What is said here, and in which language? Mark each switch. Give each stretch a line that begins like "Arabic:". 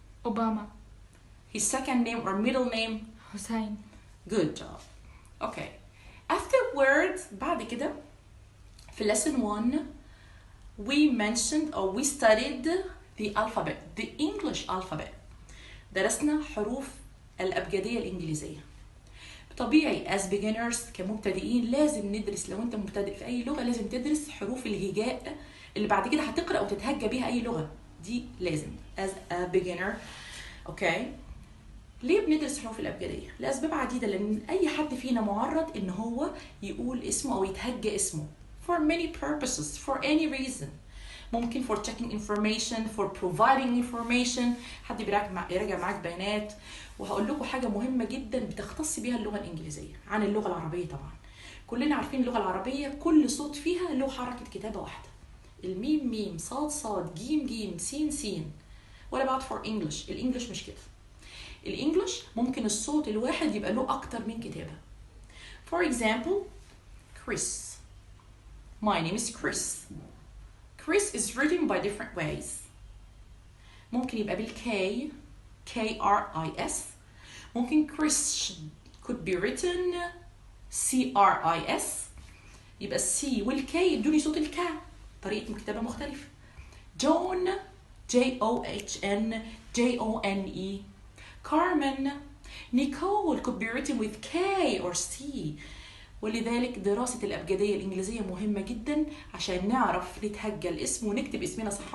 English: Obama. His second name or middle name Hussein. Good job. Okay, afterwards
Arabic: بعد كده في
English: lesson 1 we mentioned or we studied the alphabet, the English alphabet.
Arabic: درسنا حروف الأبجدية الإنجليزية. طبيعي
English: as beginners
Arabic: كمبتدئين لازم ندرس. لو أنت مبتدئ في أي لغة لازم تدرس حروف الهجاء اللي بعد كده هتقرأ وتتهجى بيها أي لغة. دي لازم
English: as a beginner.
Arabic: Okay. ليه بندرس حروف الأبجدية؟ لأسباب عديدة. لأن أي حد فينا معرض إن هو يقول اسمه أو يتهجى اسمه
English: for many purposes, for any reason. ممكن for checking information, for providing information.
Arabic: حد يراجع معاك بيانات. وهقول لكم حاجة مهمة جدا بتختص بيها اللغة الإنجليزية عن اللغة العربية طبعا. كلنا عارفين اللغة العربية كل صوت فيها له حركة كتابة واحدة. الميم ميم، صاد صاد، جيم جيم، سين سين.
English: What about for English?
Arabic: الإنجليش مش كده. الإنجليش ممكن الصوت الواحد يبقى له أكتر من كتابة.
English: For example, Chris. My name is Chris. Chris is written by different ways.
Arabic: ممكن يبقى بالK, K-R-I-S.
English: ممكن Chris could be written C-R-I-S.
Arabic: يبقى الC والK يدوني صوت الك. طريقة كتابة مختلفة. John, J-O-H-N, J-O-N-E.
English: Carmen, Nicole could be written with K or C.
Arabic: ولذلك دراسة الأبجدية الإنجليزية مهمة جدا عشان نعرف نتهجى الاسم ونكتب اسمنا صح.